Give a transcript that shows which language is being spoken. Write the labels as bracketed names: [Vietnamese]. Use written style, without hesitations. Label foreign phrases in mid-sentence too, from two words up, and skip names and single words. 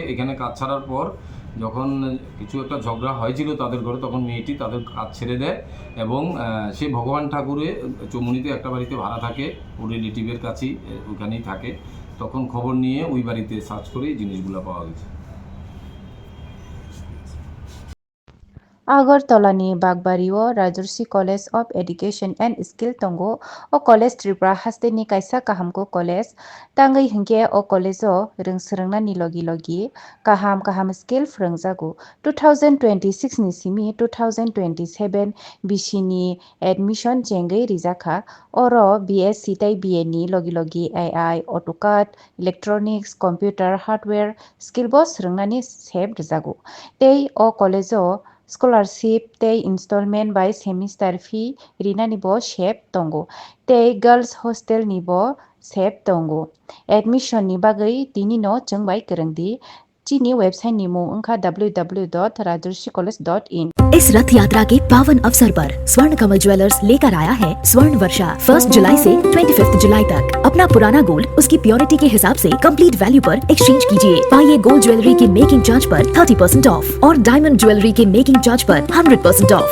[Bangla] এখানে কাজ ছাড়ার পর যখন কিছু একটা ঝগড়া হয়েছিল তাদের ঘরে, তখন মেয়েটি তাদের কাজ ছেড়ে দেয়, এবং সে ভগবান ঠাকুরে চমুনিতে একটা বাড়িতে ভাড়া থাকে, ওর রিলেটিভের কাছেই ওখানেই থাকে। তখন খবর নিয়ে ওই বাড়িতে সার্চ করে জিনিসগুলো পাওয়া গেছে। [Kok Borok] Agartala-ni Bagbario Rajarsi College of Education and Skill Tongo o College Tripura haste-ni kaisa kahamko college tangai hingke o college o rungsrungna ni logi kaham skill phwrungjago [English] 2026 [Kok Borok] ni simi 2027 bisi-ni admission jengei rijaka oro BSc tai BA ni logi [English] AI AutoCAD Electronics Computer Hardware [Kok Borok] skill bo srungnani sep rijago tei o college o scholarship tei [English] installment by semester fee [Kok Borok] rinani bo sep tongo tei [English] girls hostel [Kok Borok] ni bo sep tongo admission ni bagui tini no chungbai kwrungdi chini website ni mung wngkha www.rajarsicollege.in। [Hindi] इस रथ यात्रा के पावन अवसर पर स्वर्ण कमल ज्वेलर्स लेकर आया है स्वर्ण वर्षा 1 जुलाई से 25 जुलाई तक। अपना पुराना गोल्ड उसकी प्योरिटी के हिसाब से [English] complete value [Hindi] पर एक्सचेंज कीजिए। पाइए [English] gold jewellery [Hindi] के [English] making charge [Hindi] पर 30% ऑफ और [English] diamond jewellery [Hindi] के [English] making charge [Hindi] पर 100% ऑफ।